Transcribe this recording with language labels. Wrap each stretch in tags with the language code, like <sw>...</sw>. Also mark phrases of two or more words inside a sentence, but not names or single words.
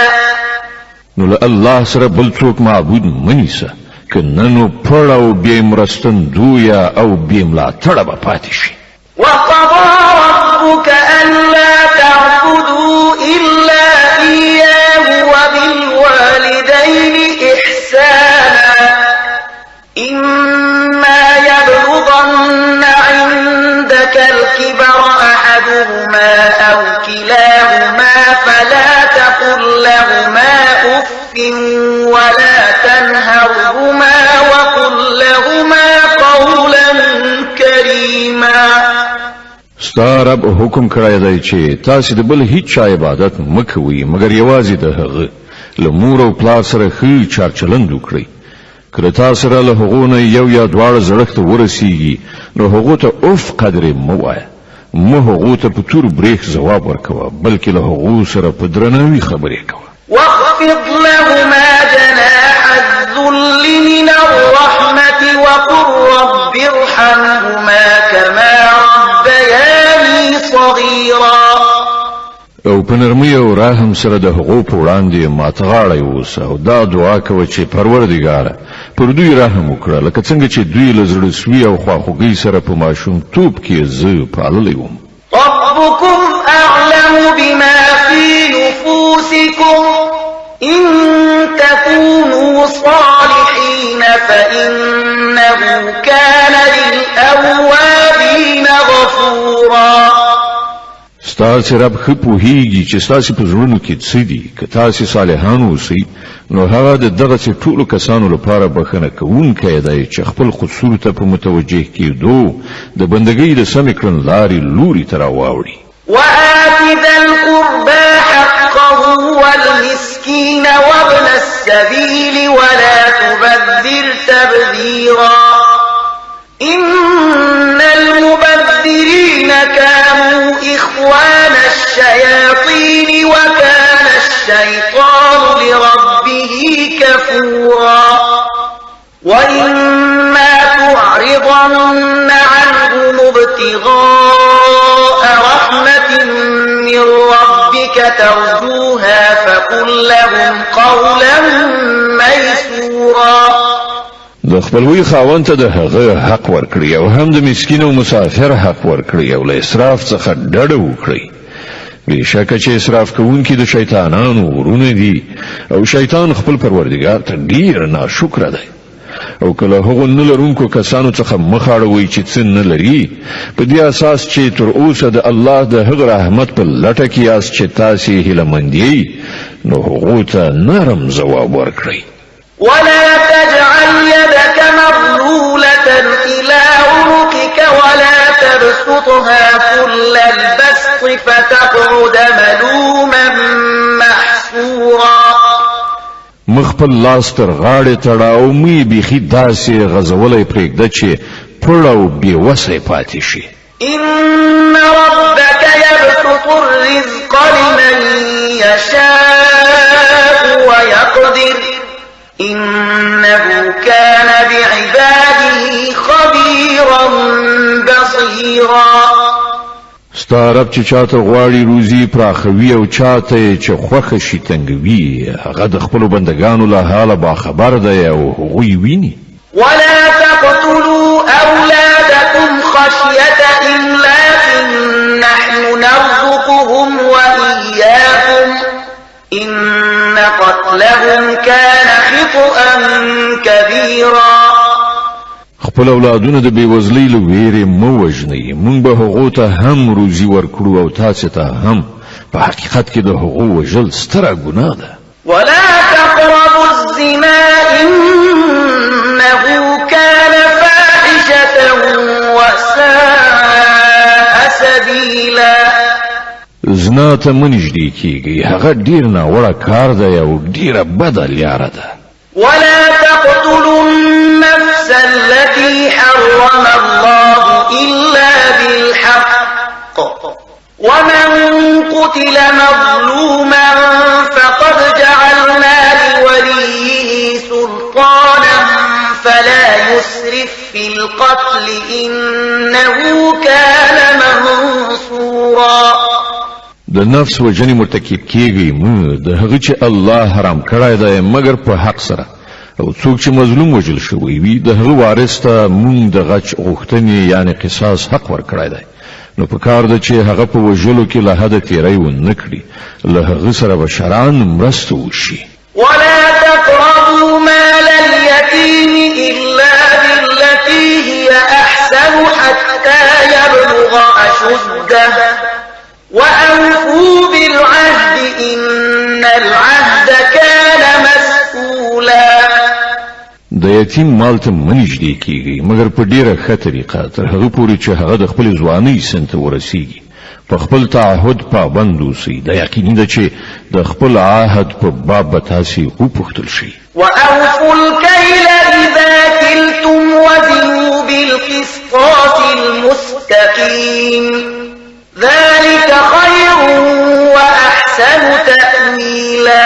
<ps>نو له الله سره بل څوک معبود منیسه که نه نو پړ او بې مرستندویه او بې ملاتړه به پاتې شي.</ps> <ar>وقضى ربك ألا تعبدوا إلا إياه وبالوالدين إحسانا إما يبلغن عندك الكبر أحدهما أو كلاهما فلا تقل لهما أف ولا تنهرهما وقل لهما قولا كريما.</ar> <ps>ستا رب حکم کړی دی چې تاسو د بل هیڅ چا عبادت مکوئ مګر یوازې د هغه له مور او پلار سره ښه چارچلند وکړئ. کله تاسو سره له هغو نه یو یا دواړه زړښت ته ورسیږي نو هغو ته اف قدرې مه وایه مه هغو ته په تور بریښ ځواب ورکوه بلکې له هغو سره په درناوي خبرې کوه.</ps> <ar>واخفض لهما جناح الذل من الرحمة وقل رب ارحمهما كما ربياني صغيرا.</ar> <ps>او په نرمۍ او رحم سره د هغو په وړاندې ماته غاړه اوسه او دا دعا کوه چې پروردګاره پر دوی رحم وکړه لکه څنګه چې دوی له زړه سوي او خواخوږۍ سره په ماشومتوب کې زه پاللی وم.</ps> <ar>ربكم أعلم بما في نفوسكم إن تكونوا صالحين فإنه كان للأوابين غفورا.</ar> <ps>ستاسې رب ښه پوهیږي چې ستاسې په زړونو کې څه دي که تاسې صالحان اوسئ نو هغه د دغسې ټولو کسانو لپاره بښنه کوونکی دی چې خپل قصور ته په متوجه کېدو د بندګۍ د سمې کړنلارې لوري ته راواوړي.</ps> <ar>وآت ذا القربى حقه والمسكين وابن السبيل ولا تبذر تبذيرا إن المبذرين كانوا إخوان الشياطين وكان الشيطان لربه كفورا. وإما تعرضن عنهم ابتغاء رحمة من ربك ترجوها فقل لهم قولا ميسورا.</ar> <ps>د خپلوي خاوند ته د هغه حق ورکړي او هم د مسکین او مسافر حق ورکړي او له اسراف څخه ډډه وکړي. بېشکه چې اسراف کوونکي د شیطانانو ورونه دي او شیطان خپل پروردګار ته ډیر ناشکره دی. او کله هغو نه لرونکو کسانو څخه مخ اړوئ چې څه نه لري په دې اساس چې تر اوسه د الله د هغه رحمت په لټه کې یاست چې تاسې هیله مند یئ نو هغو ته نرم ځواب ورکړئ.</ps> <ar>ولا تجعل يدك مغلولة إلى عنقك ولا تبسطها كل البسط فتقعد ملوما محسورا.</ar> <ps>مخپل لاس تر غاړې تړاو مې بیخي داسې غځولی پرېږده چې پړ او بېوسی پاتې شي.</ps> <ar>إن ربك يبسط الرزق لمن يشاء ويقدر إنه كان بعباده خبيرا بصيرا.</ar> <ps>ستا رب چې چاته غواړي روزي پراخوي او چاته چې خوښه شي تنګوي هغه د خپلو بندگانو له حاله باخبر دی او هغوی ویني</ps> <ar>ولا تقتلوا أولادكم خشية إملاق نحن نرزقهم وإياكم إن قتلهم كان خطأ كبيرا</ar> <ps>خپل اولادونه د بیوزلۍ له ویرې مه وژنئ موږ به هغو ته هم روزي ورکړو او تاسې ته هم په حقیقت کې د هغو وژل ستره ګناه ده</ps> <ar>ولا تقربوا الزنا إنه كان فاحشة وساء سبيلا</ar> <ps>زنا ته مه نږدې کیږئ هغه ډېر ناوړه کار دی او ډېره بده لاره ده</ps> <ar>ولا تقتلوا النفس التي حرم الله إلا بالحق ومن قتل مظلوما فقد جعلنا لوليه سلطانا فلا يسرف في القتل إنه كان منصورا</ar> <ps>د نفس وجنې مرتکب کیږي مه د هغه چې الله حرام کړی دی مګر په حق سره او څوک چې مظلوم وجل شوی وي د هغه وارث ته مونږ د غچ غوښتنې یعنی قصاص حق ورکړی دی نو په کار ده چې هغه په وژلو کې له حده تیری ونه کړي له هغه سره به شرعاً مرسته وشي</ps> <ar>ولا تقربوا مال اليتيم إلا بالتي هي أحسن حتى يبلغ أشده وأوفوا بالعهد إن العهد كان مسؤولا</ar> <ps>د یتیم مال ته مه نږدې کیږئ مګر په ډیره ښه طریقه تر هغه پورې چې هغه د خپلې ځوانۍ سن ته ورسیږي په خپل تعهد پابند اوسئ دا یقیني ده چې د خپل عهد په باب به تاسې وپوښتل شئ</ps> <ar>وأوفوا الكيل إذا كلتم وزنوا بالقسطاس المستقيم ذلك خير وأحسن تأويلا</ar>